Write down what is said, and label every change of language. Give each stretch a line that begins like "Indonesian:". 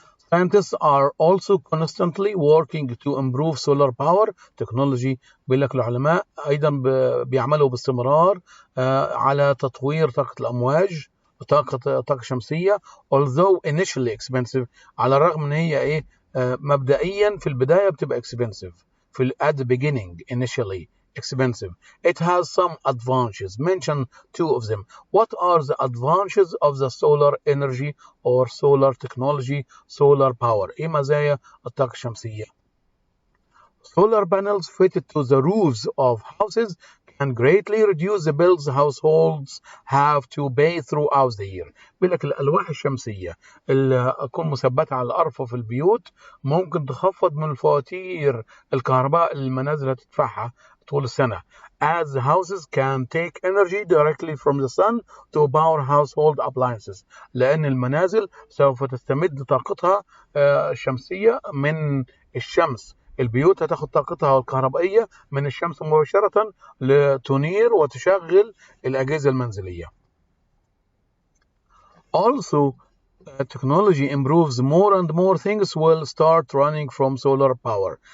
English: Scientists are also constantly working to improve solar power technology.
Arabic: بيقول لك العلماء أيضا بيعملوا باستمرار على تطوير طاقة الأمواج، طاقة شمسية.
English: although initially expensive.
Arabic: على الرغم من هي مبدئيا في البداية بتبقى expensive.
English: at the beginning initially expensive. It has some advantages. Mention two of them. What are the advantages of the solar energy or solar technology, solar power?
Arabic: ايه مزايا الطاقة الشمسية؟
English: Solar panels fitted to the roofs of houses can greatly reduce the bills households have to pay throughout the year.
Arabic: بيقول لك الألواح الشمسية اللي تكون مثبتة على الأرفف البيوت ممكن تخفض من الفواتير الكهرباء اللي المنازل هتدفعها طول السنة.
English: As the houses can take energy directly from the sun to power household appliances.
Arabic: لأن المنازل سوف تستمد طاقتها الشمسية من الشمس. البيوت هتاخد طاقتها الكهربائية من الشمس مباشرة لتنير وتشغل الأجهزة المنزلية.
English: Also, technology improves more and more things will start running from solar power.